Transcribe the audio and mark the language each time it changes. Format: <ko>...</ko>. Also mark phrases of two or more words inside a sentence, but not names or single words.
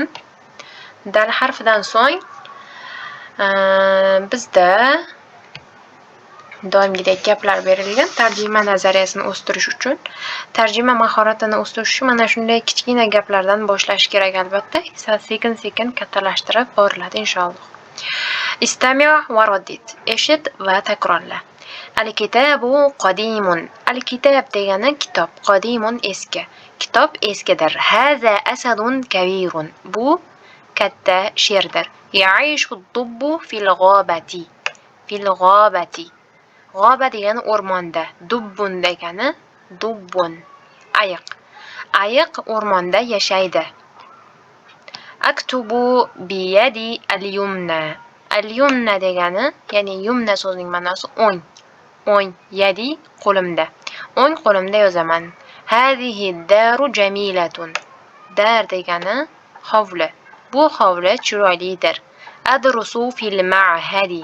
<uz>Dal harfidan so'ng bizda doimgidek gaplar berilgan. Tarjima nazariyasini o'stirish uchun, tarjima mahoratini o'stirish uchun mana shunday kichkina gaplardan boshlash kerak albatta. Sekin-sekin kattalashtirib boriladi inshaalloh.</uz> <ar>استمع وردد.</ar> <uz>Eshit va takrorla.</uz> <ar>الكتاب قديم.</ar> <uz>Al-kitab degani kitob, qadimun eski. Kitob eskidir.</uz> <ar>هذا أسد كبير.</ar> <uz>Bu katta sherdir.</uz> <ar>يعيش الدب في الغابة. في الغابة.</ar> <uz>G'oba degani o'rmonda. Dubbun degani dubbun. Ayiq. Ayiq o'rmonda yashaydi.</uz> <ar>أكتب بيدي اليمنى.</ar> <uz>Al-yumna degani, ya'ni yumna so'zining ma'nosi o'ng. O'ng, yadi qo'limda. O'ng qo'limda yozaman.</uz> <ar>هذه دار جميلة.</ar> <uz>Dar degani hovli. Bu hovli chiroylidir.</uz> <ar>أدرس في المعهد.</ar>